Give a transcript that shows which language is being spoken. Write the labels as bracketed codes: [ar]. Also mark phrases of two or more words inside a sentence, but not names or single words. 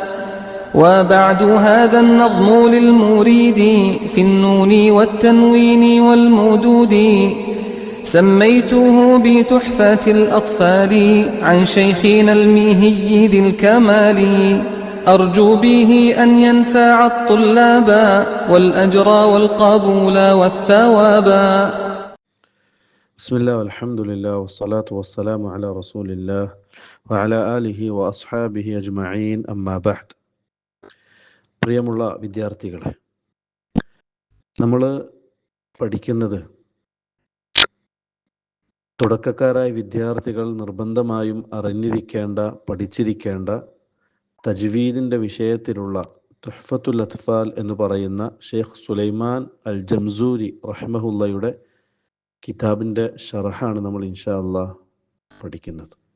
[ar] وبعد هذا النظم للمريد في النون والتنوين والمدود، سميته بتحفة الأطفال عن شيخنا الميهي ذي الكمال، أرجو به أن ينفع الطلاب والأجر والقبول والثواب. بسم الله والحمد لله والصلاة والسلام على رسول الله وعلى آله وأصحابه أجمعين أما بعد. [ml] പ്രിയമുള്ള വിദ്യാർത്ഥികളെ, നമ്മൾ പഠിക്കുന്നത് തുടക്കക്കാരായ വിദ്യാർത്ഥികൾ നിർബന്ധമായും അറിഞ്ഞിരിക്കേണ്ട, പഠിച്ചിരിക്കേണ്ട തജ്വീദിൻ്റെ വിഷയത്തിലുള്ള തുഹ്ഫത്തുൽ അത്ഫാൽ എന്ന് പറയുന്ന ഷെയ്ഖ് സുലൈമാൻ അൽ ജംസൂരി റഹിമഹുല്ലയുടെ കിതാബിൻ്റെ ഷറഹാണ് നമ്മൾ [ar] إن شاء الله [ml] പഠിക്കുന്നത്.